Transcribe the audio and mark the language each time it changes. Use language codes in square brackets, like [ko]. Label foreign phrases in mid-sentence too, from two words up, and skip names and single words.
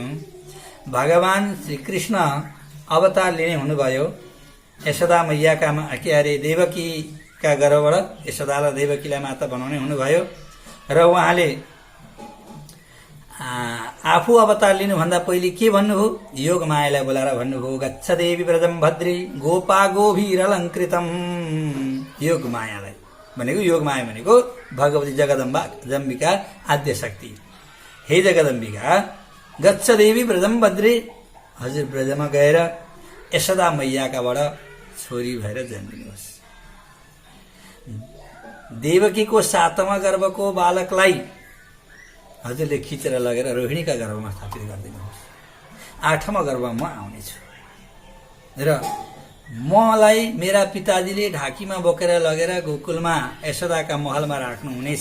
[ne] भगवान श्रीकृष्ण अवतार लिने हुनुभयो यशोदा मैयाका देवकीका गर्भबाट यशोदालाई देवकीलाई माता बनाउने हुनुभयो र उहाँले आफू अवतार लिनुभन्दा पहिले के भन्नुभयो? योग मायालाई बोलाएर भन्नुभयो, [sa] गच्छ देवी व्रजम भद्री गोपा गोभीरलङ्कृतम। [ne] योग मायालाई भनेको, योग माया भनेको भगवती जगदम्बिका आद्य शक्ति। [sa] हे जगदम्बिका, गच्छ देवी व्रजम भद्री, [ne] हजुर ब्रजमा गएर यशोदा मैयाकाबाट छोरी भएर जन्मिनुहोस्। देवकीको 7औं गर्भको बालकलाई हजुरले खिचेर लगेर रोहिणीका गर्भमा स्थापित गरिदिनुहोस्। 8औं गर्भमा म आउनेछु र मलाई मेरा पिताजीले ढाकीमा बोकेर लगेर गोकुलमा यशोदाका महलमा राख्नुहुनेछ।